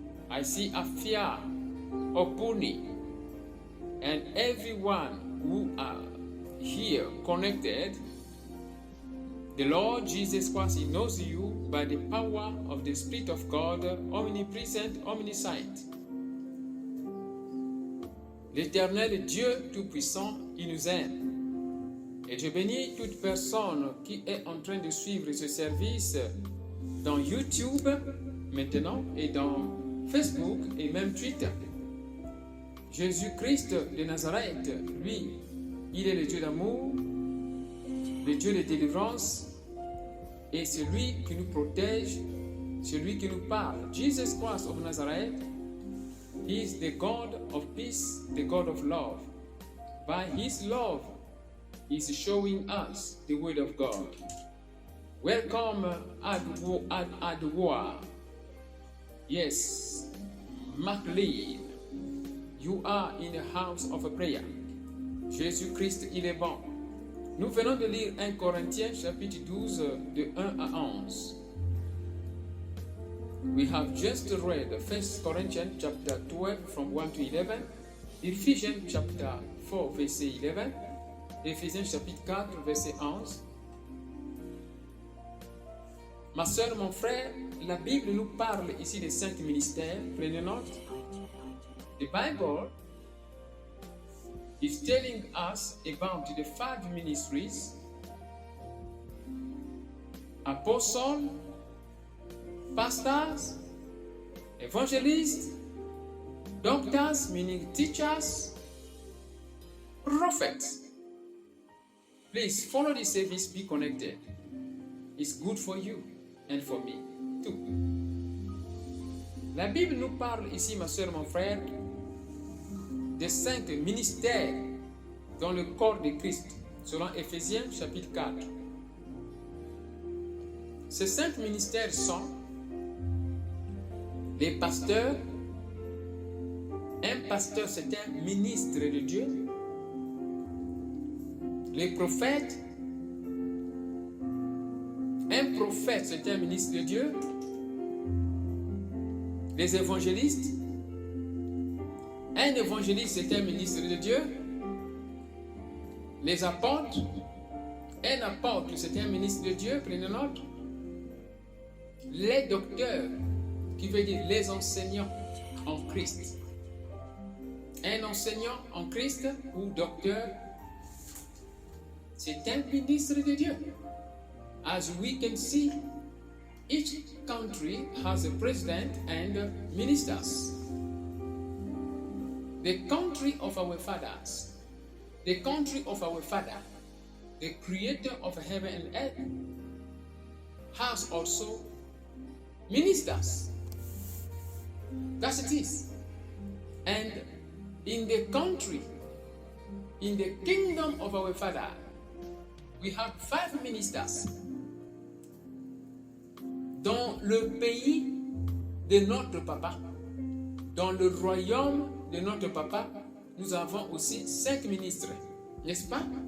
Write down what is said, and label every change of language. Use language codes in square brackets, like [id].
[en] I see Afia, Opuni, and everyone who are here connected. The Lord Jesus Christ, He knows you by the power of the Spirit of God, omnipresent, omniscient. [fr] L'Éternel Dieu Tout-Puissant, il nous aime. Et je bénis toute personne qui est en train de suivre ce service dans YouTube maintenant et dans Facebook et même Twitter. Jésus-Christ de Nazareth, lui, il est le Dieu d'amour, le Dieu de délivrance, et celui qui nous protège, celui qui nous parle. [en] Jesus Christ of Nazareth, He is the God of peace, the God of love. By His love, He is showing us the word of God. Welcome, Adwoa. Yes, MacLean. You are in the house of a prayer. [fr] Jésus-Christ, il est bon. Nous venons de lire 1 Corinthiens chapitre 12 de 1 à 11. [en] We have just read 1 Corinthians chapter 12 from 1 to 11, Ephesians chapter 4 verset 11, [fr] Ephésiens chapitre 4 verset 11. Ma soeur, mon frère, la Bible nous parle ici des 5 ministères. Prenez note. The Bible is telling us about the 5 ministries: apostles, pastors, evangelists, doctors, meaning teachers, prophets. Please follow this service, be connected. It's good for you and for me too. La Bible nous parle ici, ma soeur, mon frère, des 5 ministères dans le corps de Christ, selon Ephésiens chapitre 4. Ces 5 ministères sont les pasteurs. Un pasteur, c'est un ministre de Dieu. Les prophètes. Un prophète, c'est un ministre de Dieu. Les évangélistes. Un évangéliste, c'est un ministre de Dieu. Les apôtres, un apôtre, c'est un ministre de Dieu, prenez note. Les docteurs, qui veut dire les enseignants en Christ. Un enseignant en Christ ou docteur, c'est un ministre de Dieu. [en] As we can see, each country has a president and ministers. The country of our fathers, the country of our Father, the creator of heaven and earth, has also ministers. That's it is. And in the country, in the kingdom of our Father, we have 5 ministers. [fr] Dans le pays de notre papa, dans le royaume de notre papa, nous avons aussi 5 ministres, n'est-ce pas?